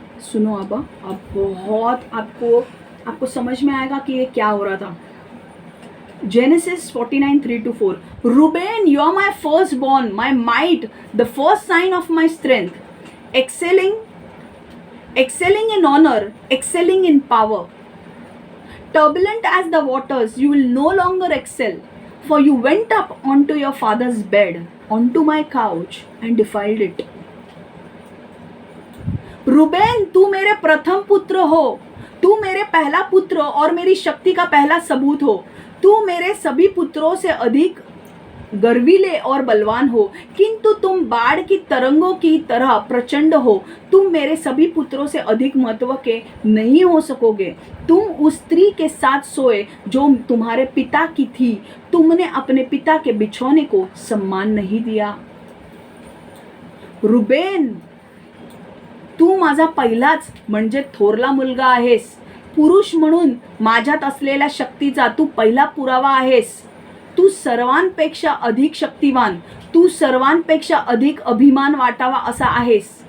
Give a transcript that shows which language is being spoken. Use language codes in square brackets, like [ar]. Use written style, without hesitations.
[hi] सुनो, अब बहुत आपको समझ में आएगा कि ये क्या हो रहा था। [en] Genesis 49:3-4, Reuben, you are my firstborn, my might, the first sign of my strength, excelling in honor, excelling in power. Turbulent as the waters, you will no longer excel, for you went up onto your father's bed, onto my couch, and defiled it. [hi] Reuben, तू मेरे प्रथम पुत्र हो, तू मेरे पहला पुत्र और मेरी शक्ति का पहला सबूत हो। तू मेरे सभी पुत्रों से अधिक गर्वीले और बलवान हो, किंतु तुम बाढ़ की तरंगों की तरह प्रचंड हो। तुम मेरे सभी पुत्रों से अधिक महत्व के नहीं हो सकोगे। तुम उस स्त्री के साथ सोए जो तुम्हारे पिता की थी। तुमने अपने पिता के बिछौने को सम्मान नहीं दिया। [mr] रूबेन, तू माझा पहिलाच म्हणजे थोरला मुलगा आहेस, पुरुष म्हणून माझ्यात असलेल्या शक्तीचा तू पहिला पुरावा आहेस. तू सर्वांपेक्षा अधिक शक्तिवान, तू सर्वांपेक्षा अधिक अभिमान वाटावा असा आहेस.